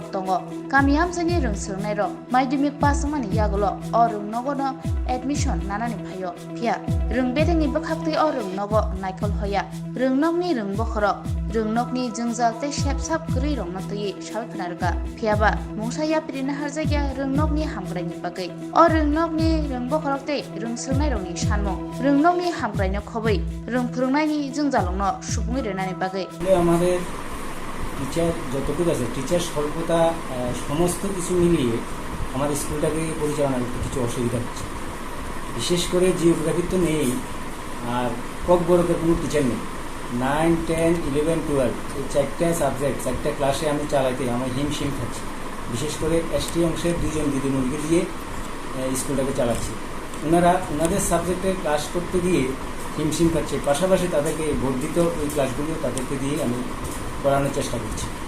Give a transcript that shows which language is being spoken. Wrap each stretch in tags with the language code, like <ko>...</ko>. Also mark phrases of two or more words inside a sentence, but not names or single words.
<trp>tongo kamiam jani rungsrungnai rok maidimik pasmani yagulo o rungnogo no admission nanani phayo phia rungbedeni bokhaktei o rungnogo naikol hoya rungnokni rungbokhorok rungnokni jungjal tei sepsap kwrwi rokno tui sabai phanarga phiaba mungsa prina harjagya rungnokni hamgraini bagai o rungnokni rungbokhorok tei rungsrungnai rokni sanmung rungnokni hamgraino khoboi rungphurungnaini jungjalongno subungi renani বাগে</trp> <bn>আমাদের টিচার যতটুকু আছে টিচার স্বল্পতা সমস্ত কিছু মিলিয়ে আমার স্কুলটাকে পরিচালনা করতে কিছু অসুবিধা হচ্ছে বিশেষ করে জিওগ্রাফি তো নেই আর কক বড়কের কোনো টিচার নেই 9, 10, 11, 12 এই চারটা সাবজেক্ট চারটা ক্লাসে আমি চালাইতে আমার হিমশিম খাচ্ছি বিশেষ করে এসটি অংশের দুজন দিদিমণিকে দিয়ে স্কুলটাকে চালাচ্ছি ওনাদের সাবজেক্টে ক্লাস করতে গিয়ে হিমশিম খাচ্ছে পাশাপাশি তাদেরকে বর্ধিত ওই ক্লাসগুলো তাদেরকে দিয়ে আমি পড়ানোর চেষ্টা করছি</bn>